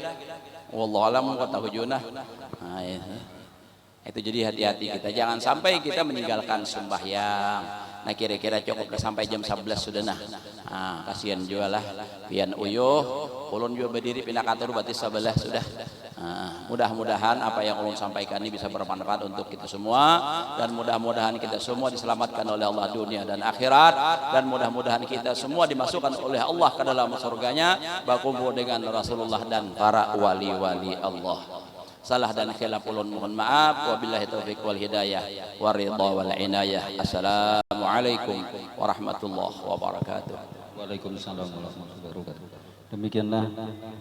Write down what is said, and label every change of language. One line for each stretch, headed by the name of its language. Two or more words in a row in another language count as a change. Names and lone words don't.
Arabic: والله أعلم
Indonesian: kata hujunah. Nah, itu jadi hati-hati kita jangan sampai kita meninggalkan sembahyang.
Banjar: Nah kira-kira cukup sampai jam 11 sudah nah. Kasihan juga lah pian uyuh ulun juga berdiri pindah kantor berarti 11 sudah.
Indonesian: Mudah-mudahan apa yang ulun sampaikan ini bisa bermanfaat untuk kita semua dan mudah-mudahan kita semua diselamatkan oleh Allah dunia dan akhirat dan mudah-mudahan kita semua dimasukkan oleh Allah ke dalam surganya berkumpul dengan Rasulullah dan para wali-wali Allah. Salah dan khilaf ulun mohon maaf.
Arabic: وبالله التوفيق والهداية والرضا والعناية. السلام عليكم ورحمة الله وبركاته. وعليكم السلام ورحمة الله وبركاته.
Indonesian: Demikianlah